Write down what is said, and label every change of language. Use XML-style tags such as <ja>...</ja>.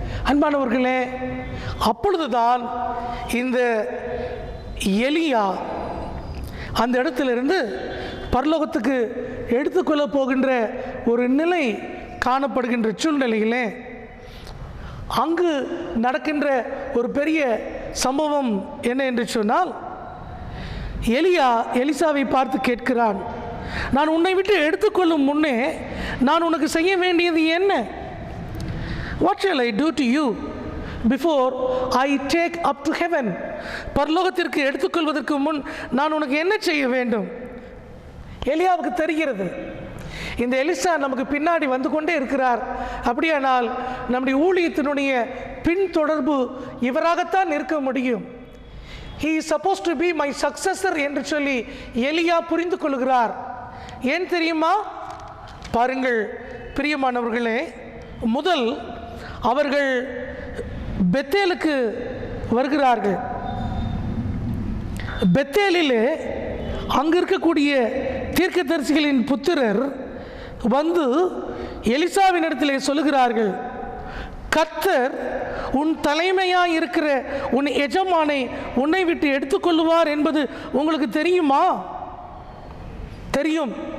<ta>அன்பானவர்களே, அப்பொழுதுதான் இந்த எலியா அந்த இடத்திலிருந்து பரலோகத்துக்கு எடுத்துக்கொள்ள போகின்ற ஒரு நிலை காணப்படுகின்ற சூழ்நிலையிலே அங்கு நடக்கின்ற ஒரு பெரிய சம்பவம் என்ன என்று சொன்னால், எலியா எலிசாவை பார்த்து கேட்கிறான், நான் உன்னை விட்டு எடுத்துக்கொள்ளும் முன்னே நான் உனக்கு செய்ய வேண்டியது என்ன?</ta> <en>What shall I do to you before I take up to heaven?</en> <ta>பரலோகத்திற்கு எடுத்துக்கொள்வதற்கு முன் நான் உனக்கு என்ன செய்ய வேண்டும்? எலியாவுக்கு தெரிகிறது, இந்த எலிசா நமக்கு பின்னாடி வந்து கொண்டே இருக்கிறார். அப்படியானால் நம்முடைய ஊழியத்தினுடைய பின்தொடர்பு இவராகத்தான் இருக்க முடியும்.</ta> <en>He is supposed to be my successor</en> <ta>என்று சொல்லி எலியா புரிந்து கொள்கிறார். ஏன் தெரியுமா? பாருங்கள் பிரியமானவர்களே, முதல் அவர்கள் பெத்தேலுக்கு வருகிறார்கள். பெத்தேலிலே அங்கு இருக்கக்கூடிய தீர்க்கதரிசிகளின் புத்திரர் வந்து எலிசாவின் இடத்திலே சொல்லுகிறார்கள், கர்த்தர் உன் தலைமையாக இருக்கிற உன் எஜமானை உன்னை விட்டு எடுத்துக்கொள்ளுவார் என்பது உங்களுக்கு தெரியுமா? தெரியும்.</ta>